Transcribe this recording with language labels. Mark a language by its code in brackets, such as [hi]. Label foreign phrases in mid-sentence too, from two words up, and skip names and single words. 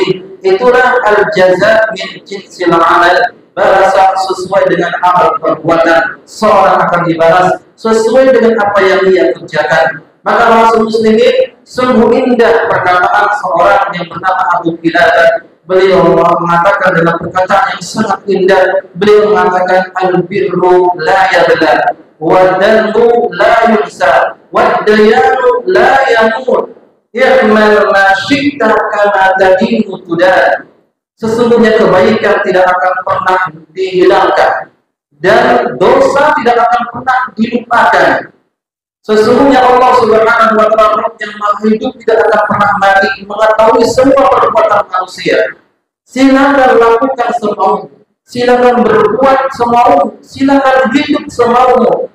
[id] Itulah [ar] الجزاء من جنس العمل, [id] balasan sesuai dengan amal perbuatan. Seorang akan dibalas sesuai dengan apa yang ia kerjakan. Maka maksud muslimin, sungguh indah perkataan seorang yang bernama Abu Qilabah. Beliau mengatakan dalam perkataan yang sangat indah, beliau mengatakan [ar] البر لا يبلى والذنب لا ينسى والديان لا يموت يعمل ما شئت كما تدين تدان. [id] Sesungguhnya kebaikan tidak akan pernah dihilangkan dan dosa tidak akan pernah dilupakan. Sesungguhnya Allah [ar] سبحانه وتعالى [id] yang Maha Hidup tidak akan pernah mati, mengetahui semua perbuatan manusia. Silakan lakukan semaumu, silakan berbuat semaumu, silakan hidup semaumu.